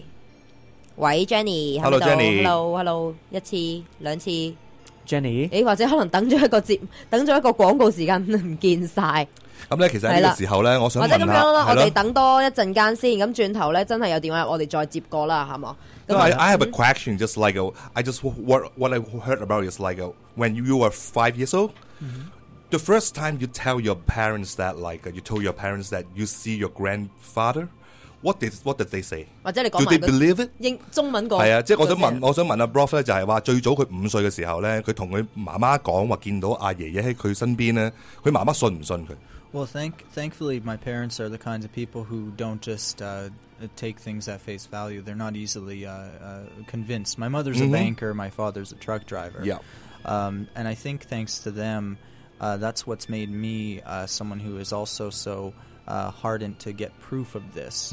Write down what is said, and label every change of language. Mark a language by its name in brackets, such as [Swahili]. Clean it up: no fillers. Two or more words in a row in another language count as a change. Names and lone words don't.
[Cantonese] 喂 Jenny。Hello Jenny。Hello， 一次兩次。 Jenny。或者可能等咗一個廣告時間唔見晒。咁咧，其實呢個時候咧，我想問下，或者咁樣啦，我哋等多一陣間先，咁轉頭咧真係有電話，我哋再接過啦，係嘛 [English] ？I have a question, just like I just what I heard about is like when you were 5 years old, the first time you tell your parents that you told your parents that you see your grandfather, what did they say? [Cantonese] 或者你講 [English] Do they believe it? [Cantonese] 英中文講係啊，即係我想問阿 Brock 咧，就係話最早佢5歲嘅時候咧，佢同佢媽媽講話見到阿爺爺喺佢身邊咧，佢媽媽信唔信佢 [English] ？Well, thankfully, my parents are the kinds of people who don't just take things at face value. They're not easily convinced. My mother's a banker. My father's a truck driver. Yeah. And I think thanks to them, that's what's made me someone who is also so hardened to get proof of this.